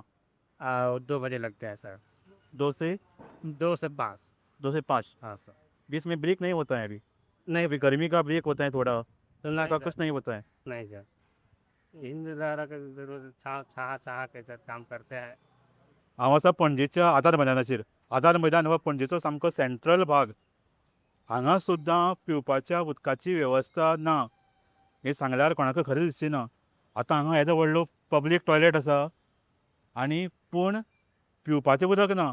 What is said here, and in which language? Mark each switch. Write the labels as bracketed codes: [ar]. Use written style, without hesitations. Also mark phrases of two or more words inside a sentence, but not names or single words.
[hi] और 2 बजे लगते हैं सर। 2 से 2 से 5। 2 से 5 हाँ सर। बीच में ब्रेक नहीं होता है अभी? नहीं अभी गर्मी का ब्रेक होता है थोड़ा, तो नहीं का सर, कुछ नहीं होता है। नहीं सर, इंतजार का जरूर छहा के सर काम करते हैं। [kok] हांव आसा पणजेच्या आझाद मैदानाचेर. आझाद मैदान हो पणजेचो सामको सेंट्रल भाग. हांगा सुद्दां पिवपाच्या उदकाची वेवस्था ना हें सांगल्यार कोणाकय खरें दिसचें ना. आतां हांगा येदो व्हडलो [en] public toilet [kok] आसा आनी पूण पिवपाचें उदक ना.